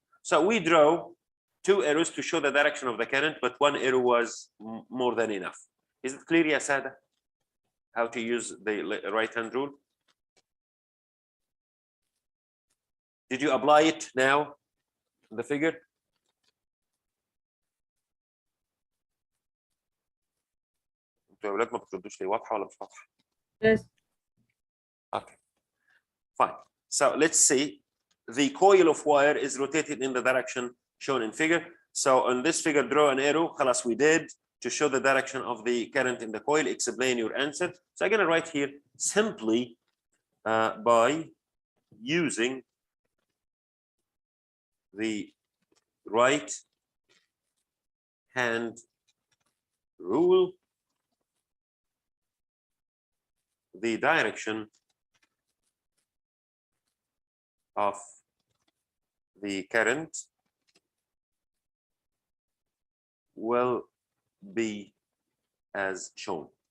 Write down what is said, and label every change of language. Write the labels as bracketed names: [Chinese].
[English] So we draw two arrows to show the direction of the current, but one arrow was more than enough. Is it clear, ya Sada, how to use the right hand rule? Did you apply it now in the figure? [Arabic] انتوا يا اولاد ما بتردوش ليه؟ واضحه ولا مش واضحه؟ [English] Yes. Okay, fine. So let's see. the coil of wire is rotated in the direction shown in figure. So on this figure, draw an arrow. Khalas, we did, to show the direction of the current in the coil. Explain your answer. So I'm going to write here simply by using the right hand rule, the direction of the current will be as shown.